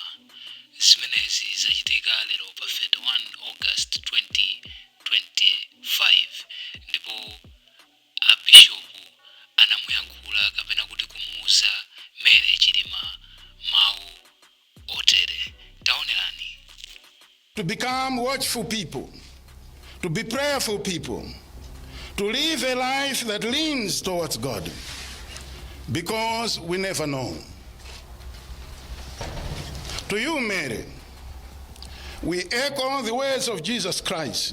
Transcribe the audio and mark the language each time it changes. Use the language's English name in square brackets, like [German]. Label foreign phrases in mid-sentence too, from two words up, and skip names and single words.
[Nyanja] Zimenezi zachitika lero pa 31 August 2025 ndipo abishopu anamuyankhula kapena kuti kumuuza mere Chilima mawu otere. Taonerani. [English] To become watchful people, to be prayerful people, to live a life that leans towards God, because we never know. To you, Mary, we echo the words of Jesus Christ.